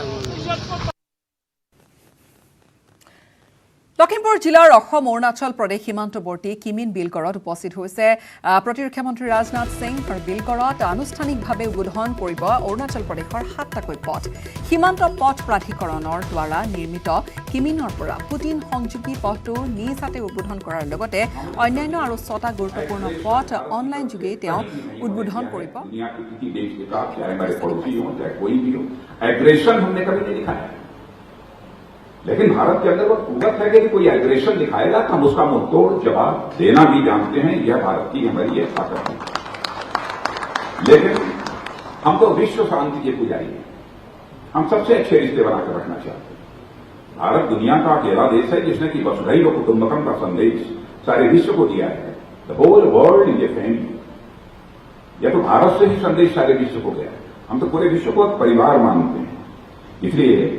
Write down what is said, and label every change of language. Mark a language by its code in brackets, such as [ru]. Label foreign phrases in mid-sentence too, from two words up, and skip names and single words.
[as] লখিমপুৰ জিলাৰ অসম অৰুণাচল প্ৰদেশ সীমান্তৱৰ্তী কিমিন বিলগড়ত উপস্থিত হৈছে প্ৰতিৰক্ষা মন্ত্ৰী ৰাজনাথ সিং আৰু বিলগড়ত আনুষ্ঠানিকভাৱে উদ্বোধন কৰিব অৰুণাচল প্ৰদেশৰ 7টাকৈ পথ সীমান্ত পথ প্ৰাধিকৰণৰ দ্বাৰা নিৰ্মিত কিমিনৰ পৰা পুটিন সংযোগী পথটো নিজ হাতে উদ্বোধন কৰাৰ লগতে অন্যান্য আৰু 6টা গুৰুত্বপূৰ্ণ পথ অনলাইন যোগে তেওঁ উদ্বোধন কৰিব [hi] लेकिन भारत के अंदर वो कुवत है कि कोई एग्रेशन दिखाएगा तो हम उसका मुंहतोड़ जवाब देना भी जानते हैं यह भारत की हमारी एक ताकत है लेकिन हम तो विश्व शांति के पुजारी हैं हम सबसे अच्छे रिश्ते बनाकर रखना चाहते हैं भारत दुनिया का अकेला देश है जिसने कि [sa] वसुधैव कुटुंबकम [hi] का संदेश सारे विश्व को दिया है [en] the whole world is a family [hi] यह तो भारत से ही संदेश सारे विश्व को गया है हम तो पूरे विश्व को परिवार मानते हैं इसलिए